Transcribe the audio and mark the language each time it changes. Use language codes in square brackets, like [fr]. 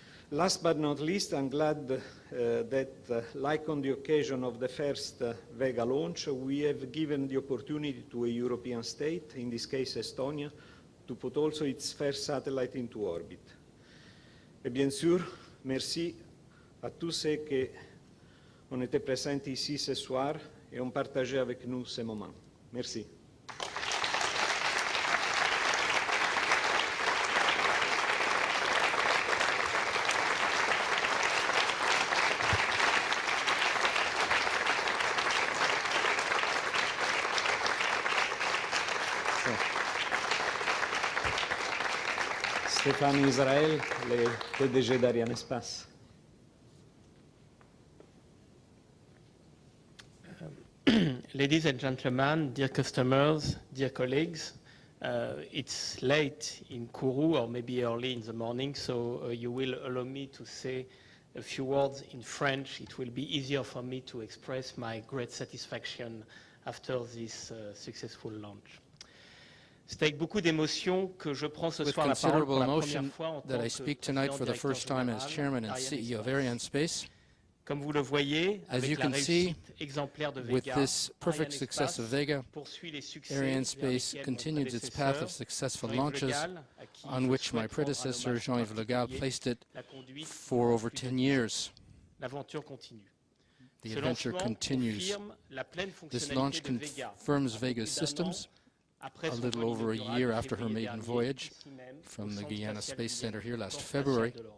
[en] Last but not least, I'm glad that, like on the occasion of the first Vega launch, we have given the opportunity to a European state, in this case Estonia, to put also its first satellite into orbit. [fr] Et bien sûr, merci à tous ceux qui ont été présents ici ce soir et ont partagé avec nous ces moments. Merci. Stéphane Israël, le PDG d'Arianespace. [en] Ladies and gentlemen, dear customers, dear colleagues, it's late in Kourou, or maybe early in the morning, so you will allow me to say a few words in French. It will be easier for me to express my great satisfaction after this successful launch. [fr] C'est avec beaucoup d'émotion que je prends ce soir la parole pour la première fois en tant que président-directeur général d'Arianespace. Comme vous le voyez, avec la réussite exemplaire de Vega, Arianespace poursuit les succès [en] Arianespace continues its path of successful launches on which my predecessor, Jean-Yves Le Gall, placed it for over 10 years. [fr] L'aventure continue. [en] The adventure continues. This launch confirms Vega's systems a little over a year after her maiden voyage from the Guiana Space Center here last February.